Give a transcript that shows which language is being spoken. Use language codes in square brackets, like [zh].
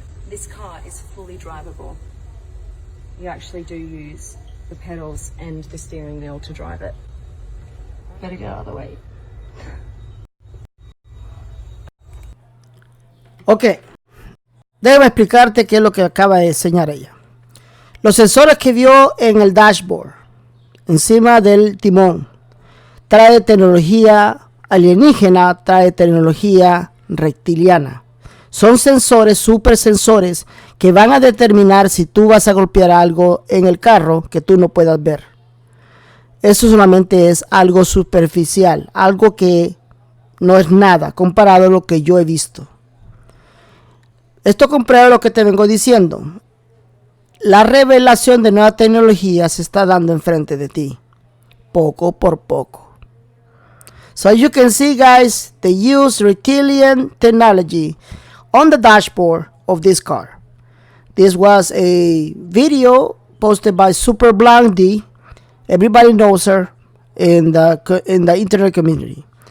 [en] This car is fully drivable. You actually do use the pedals and the steering wheel to drive it. Better get out of the way. [es] Ok, déjame explicarte qué es lo que acaba de enseñar ella. Los sensores que vio en el dashboard, encima del timón, trae tecnología alienígena, trae tecnología reptiliana. Son sensores, super sensores, que van a determinar si tú vas a golpear algo en el carro que tú no puedas ver. Eso solamente es algo superficial, algo que no es nada comparado a lo que yo he visto. Esto comprueba lo que te vengo diciendo. La revelación de nueva tecnología se está dando enfrente de ti, poco por poco. [en] So as you can see, guys, they use reptilian technology on the dashboard of this car. This was a video posted by Super Blondie. Everybody knows her in the internet community.